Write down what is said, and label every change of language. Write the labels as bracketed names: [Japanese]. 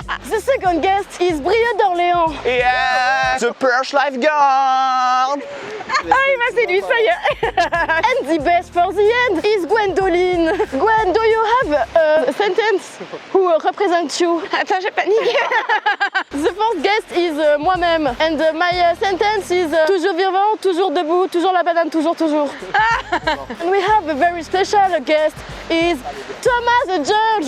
[English] The second guest is Brieux d'Orléans. Yeah, the Perch Lifeguard. [French] Ah, il m'a séduit, ça y est. [English] And the best for the end is Gwendoline. Gwen, do you have a sentence who represents you? [French] Attends, j'ai paniqué. [English] The first guest is [French] moi-même. [English] And my sentence is [French] toujours vivant, toujours debout, toujours la banane, toujours. [English] And we have a very special guest is Thomas the Judge.